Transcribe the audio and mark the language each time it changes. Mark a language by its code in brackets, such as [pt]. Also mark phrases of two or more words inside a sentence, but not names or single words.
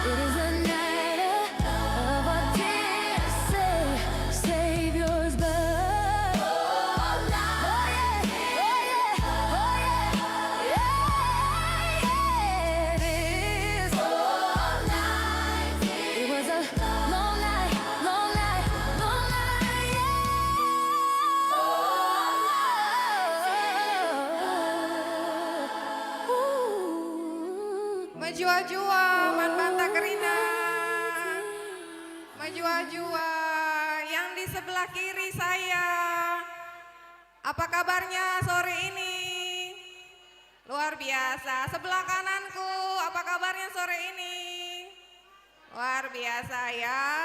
[en] It is a night of our dear Savior's birth. All night. Oh yeah. Oh yeah. Oh yeah. Yeah. It is. All night. It was a long night. Long night. Long night. Yeah. [btx] Majua-jua, man banta kerina. [id] Majua-jua, yang di sebelah kiri saya. Apa kabarnya sore ini? Luar biasa. Sebelah kananku, apa kabarnya sore ini? Luar biasa ya.